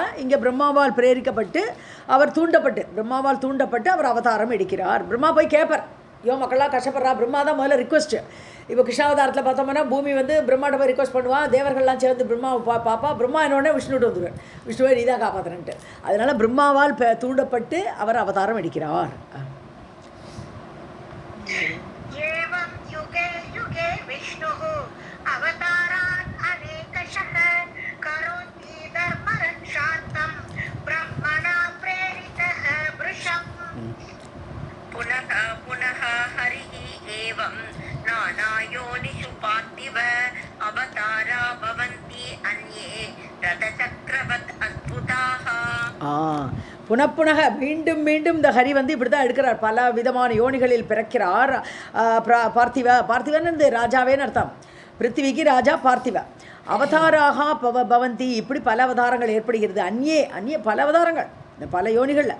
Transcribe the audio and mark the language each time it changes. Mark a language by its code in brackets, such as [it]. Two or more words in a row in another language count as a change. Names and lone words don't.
[ta] இங்கே பிரம்மாவால் பிரேரிக்கப்பட்டு அவர் பிரம்மாவால் தூண்டப்பட்டு அவர் அவதாரம் எடுக்கிறார். பிரம்மா போய் கேட்பார், மக்கள்லாம் கஷ்டப்படுறா. பிரம்மா தான் முதல்ல ரிக்வஸ்ட்டு. இப்போ கிருஷ்ணாவதாரத்தில் பார்த்தோம்னா பூமி வந்து பிரம்மாட்ட போய் ரிக்வஸ்ட் பண்ணுவான். தேவர்கள்லாம் சேர்ந்து பிரம்மாவை பாப்பா. பிரம்மா என்னோடனே விஷ்ணுட்டு வந்துடுவார். விஷ்ணுவை நீ தான் காப்பாற்றுறன்ட்டு. அதனால் பிரம்மாவால் தூண்டப்பட்டு அவர் அவதாரம் எடுக்கிறார். [sa] एवं युगे युगे विष्णुः अवतारान् अनेकशः करोति धर्मरक्षार्थं ब्रह्मणा प्रेरितः वृषम्. पुनः पुनः हरिः एवं नानायोनिषु पार्थिव अवतारा भवन्ति अन्ये रथचक्रवत् अद्भुताः. [ta] புனப்புனக மீண்டும் மீண்டும் இந்த ஹரி வந்து இப்படி தான் எடுக்கிறார். பல விதமான யோனிகளில் பிறக்கிறார். பார்த்திவன் இந்த ராஜாவேன்னு அர்த்தம். பிருத்திவிக்கு ராஜா பார்த்திவ. [sa] अवताराः भवन्ति. [ta] இப்படி பல அவதாரங்கள் ஏற்படுகிறது. அந்நிய பல அவதாரங்கள் இந்த பல யோனிகளில்.